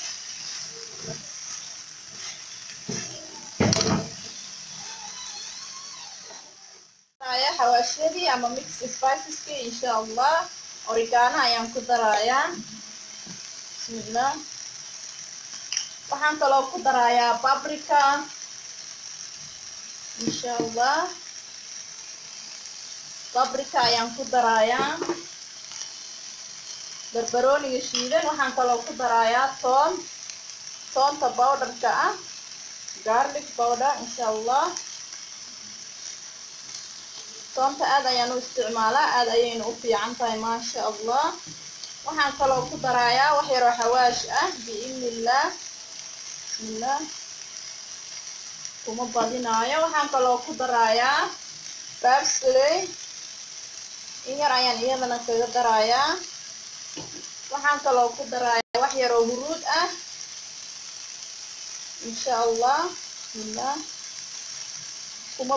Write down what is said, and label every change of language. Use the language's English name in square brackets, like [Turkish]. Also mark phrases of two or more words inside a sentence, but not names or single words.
[Somali] xawaashadii ama mix spiceski [Arabic] إن شاء الله [Somali] oregano ayaan ku darayaa bismillah waxaan kaloo ku darayaa paprika [Arabic] إن شاء الله [Somali] بابريكا ayaan ku darayaa barbarooniga shiidan waxaan kaloo ku darayaa toonta powderka ah [English] garlic powder [Arabic] إن شاء الله [Somali] toonta aad ayaan u isticmaalaa aad ayayna u fiican tahay [Arabic] ما شاء الله [Somali] waxaan kaloo ku darayaa wax yar oo xawaash ah [Arabic] بإذن الله بسم الله [Somali] kuma badinaayo waxaan kaloo ku darayaa parsley in yar ayaan iyadana kaga darayaa waxaan kaloo ku darayaa wax yar oo huruud ah [Arabic] إن شاء الله [Somali] bismillah kuma